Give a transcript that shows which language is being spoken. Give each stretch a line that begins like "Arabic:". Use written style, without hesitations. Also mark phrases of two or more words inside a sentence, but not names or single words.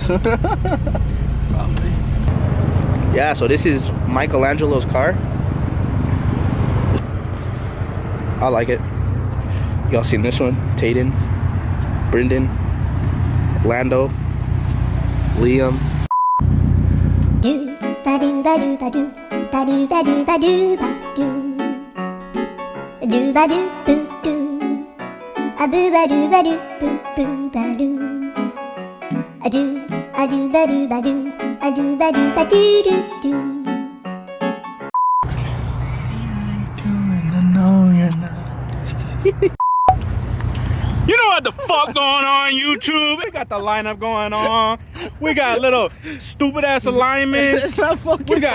English: Probably. Yeah, so this is Michelangelo's car. I like it. Y'all seen this one? Tayden, Brendan, Lando, Liam. Do ba do ba do ba do ba do ba do ba do ba do ba do boo doo a boo ba do ba do boo boo ba do a do ba do ba do ba do ba do do do. No, you're not. You know what the fuck going on YouTube? We got the lineup going on. We got little stupid ass alignments. It's not fucking We got